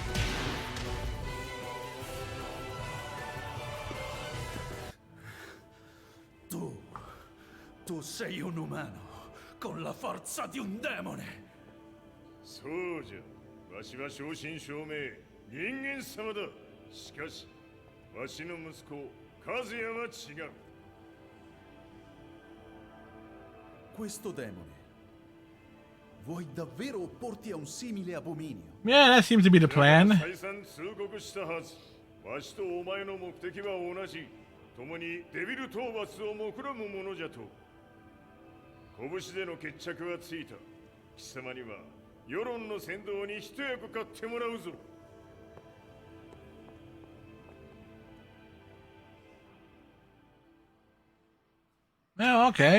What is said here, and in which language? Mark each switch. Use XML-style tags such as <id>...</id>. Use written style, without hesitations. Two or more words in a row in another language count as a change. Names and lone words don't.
<it>Tu sei un umano con la forza di un demone.</it> <ja>そうじゃ。わしは正真正銘人間様だ。しかし、わしの息子和也は違う。</ja> <it>Questo demone. Vuoi davvero opporti a un simile abominio?</it> <en>Yeah, that seems to be the plan.</en> <ja>再三通告したはず。わしとお前の目的は同じ。共にデビル討伐を目論むものじゃと。拳での決着はついた。貴様には世論の先導に一役買ってもらうぞ。</ja> <en>Oh, okay.</en>